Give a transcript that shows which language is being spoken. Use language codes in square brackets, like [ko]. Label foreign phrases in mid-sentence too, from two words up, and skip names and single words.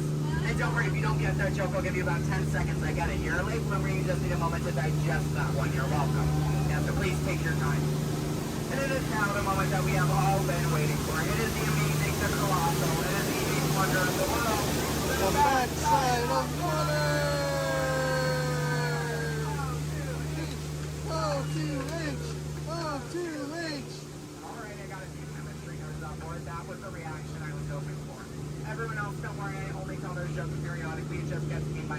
[en] And don't worry, if you don't get that joke, I'll give you about 10 seconds. I get it. You're a late bloomer, you just need a moment to digest that one. You're welcome. Yeah, so please take your time. And it is now the moment that we have all been waiting for. It is the amazing, the colossal, it is the eighth wonder of the world. The backside of water! O2H! O2H! Alright, I got a few chemistry nerds on board. That was the reaction I was hoping for. Everyone else, don't worry, I only tell those jokes periodically. It just gets